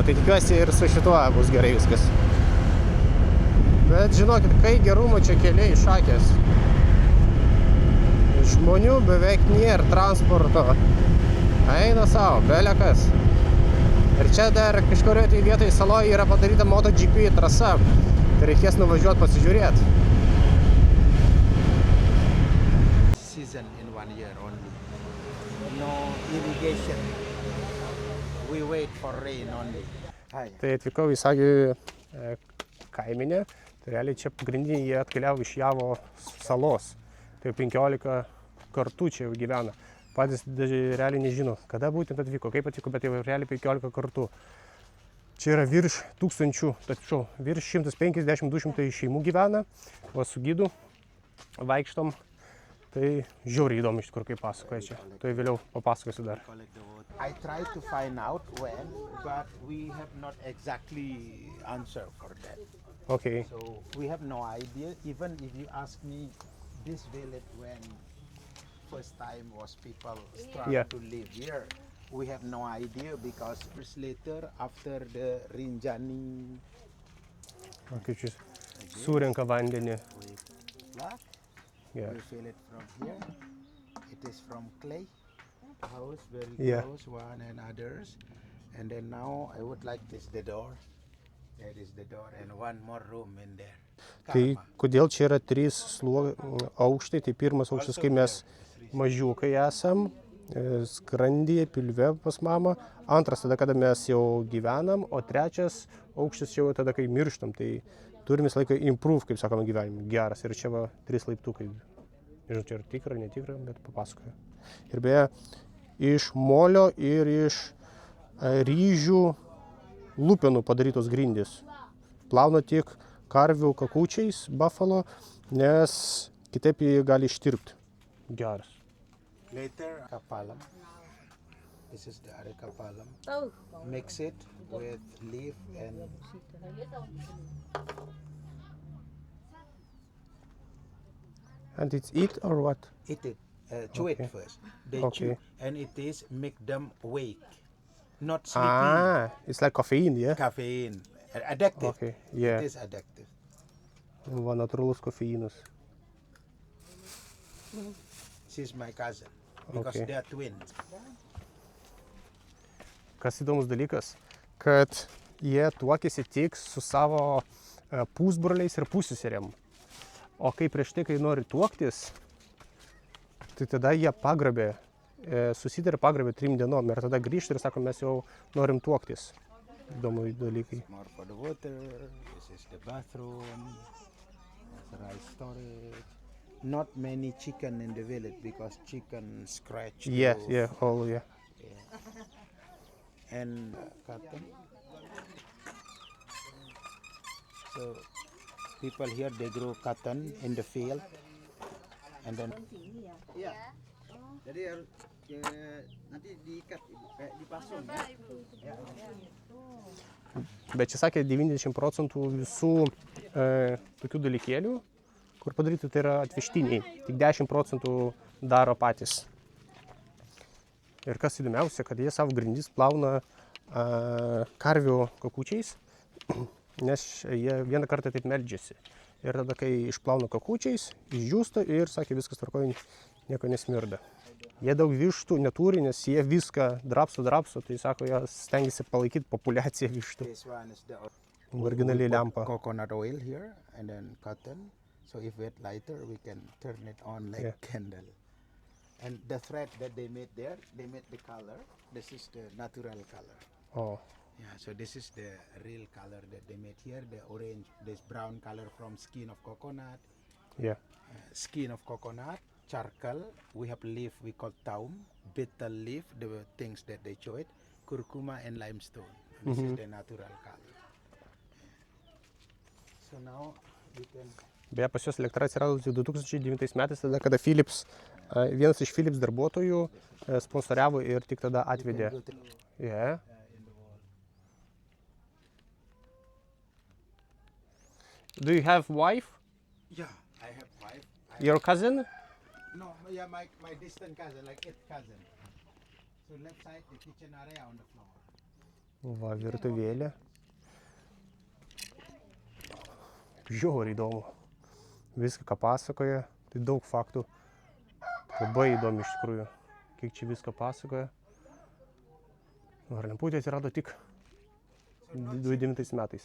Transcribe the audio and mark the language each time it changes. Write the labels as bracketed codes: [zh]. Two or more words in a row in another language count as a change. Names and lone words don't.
[lt] Tai tikiuosi ir su šituo bus gerai viskas. Bet žinokit, kai gerumo čia keliai šakės. Žmonių beveik nėra, transporto. Eina savo, belekas. Ir čia dar kažkurioje tai vietoje saloje yra padaryta MotoGP trasa. Tai reikės nuvažiuoti pasižiūrėti. [en] Season in 1 year only. No irrigation. We wait for rain only. [lt] Tai atvykau į Sagių kaiminę. Tai realiai čia pagrindiniai jie atkeliavo iš Javo salos. Tai 15 kartų čia jau gyvena. Patys realiai nežino, kada būtent atvyko, kaip atvyko, bet jau realiai 15 kartų. Čia yra virš 1000, tačiau virš 150-200 šeimų gyvena, o su gidu vaikštom. Tai žiauriai įdomu iš tikrųjų, kaip pasakoja čia. Tai vėliau papasakosiu dar. [en] I try to find out when, but we have not exactly answer for that. Okay. So we have no idea. Even if you ask me, this village when first time was people start to live here, we have no idea because years later after the Rinjani [lt] Kaip čia surenka vandenį. [en] we fill it from here. It is from clay house, very close one and others. And then now I would like this the door. That is the door and one more room in there. [lt] Tai kodėl čia yra 3 aukštai, tai pirmas aukštas, kai mes mažiukai esam, skrandyje, pilve pas mamą, antras tada, kada mes jau gyvenam, o trečias aukštas jau tada, kai mirštam, tai turim visą laiką improve, kaip sakoma, gyvenimą, geras. Ir čia va 3 laiptukai, nežinau, čia yra tikra, netikra, bet papasakoju. Ir beje, iš molio ir iš ryžių lupenų padarytos grindys. Plauna tik karvių kakučiais buffalo, nes kitaip jį gali ištirpti. Geras. [en] Later, kapalam. This is the areca palam. Mix it with leaf and And it's eat or what? eat it. Chew it first. They chew, and it is make them wake, not sleepy. It's like caffeine, yeah? Caffeine, addictive. Okay, yeah. It is addictive. [lt] Va, natūralus kofeinas. [en] She's my cousin because Okay. they are twins. [lt] Kas įdomus dalykas, kad jie tuokėsi tik su savo pusbroliais ir pusseserėm. O kai prieš tai, kai nori tuoktis, tai tada jie pagrabė, susitarė pagrabė 3 dienom ir tada grįžta ir sako, mes jau norim tuoktis. Įdomu dalykai. [en] More for the water. This is the bathroom. That's rice storage. Not many chicken in the village because chicken scratch. the Yeah, roof. yeah, all, yeah. And cotton. So people here they grow cotton in the field, and then [id] Iya. Jadi harus nanti diikat, dipasung ya. [lt] Bet čia sakė 90% visų tokių dalykėlių, kur padaryti, tai yra atvežtiniai. Tik 10% daro patys. Ir kas įdomiausia, kad jie savo grindis plauna karvių kakučiais, nes jie vieną kartą taip meldžiasi. Ir tada, kai išplauna kakučiais, išdžiūsta ir, sakė, viskas tvarkoja, nieko nesmirda. Jie daug vištų neturi, nes jie viską drapso, tai sako, jie stengiasi palaikyti populiaciją vištų. [en] this one is the [lt] Originaliai lempa. [en] coconut oil here, and then cotton. So if it lighter, we can turn it on like Yeah. candle. And the thread that they made there, they made the color. This is the natural color. [lt] O, [en] Yeah, so this is the real color that they made here. The orange, this brown color from skin of coconut. [lt] jie. [en] Skin of coconut, charcoal. We have leaf we call taum, betel leaf, the things that they show it, curcuma and limestone. This is the natural color. So now we can. [lt] Beje, pas juos elektra atsirado 2009 metais, tada, kada Philips, vienas iš Philips darbuotojų sponsoriavo ir tik tada atvedė. [en] Go through, Yeah. in the wall. Do you have wife? Yeah, I have five. Your cousin? No, yeah, my distant cousin, like eighth cousin. So left side, the kitchen area on the floor. [lt] Va, virtuvėlė. Žiauriai įdomu. Viską, ką pasakoja, tai daug faktų. Labai įdomu iš tikrųjų, kiek čia viską pasakoja. Lemputė atsirado tik 2009 metais.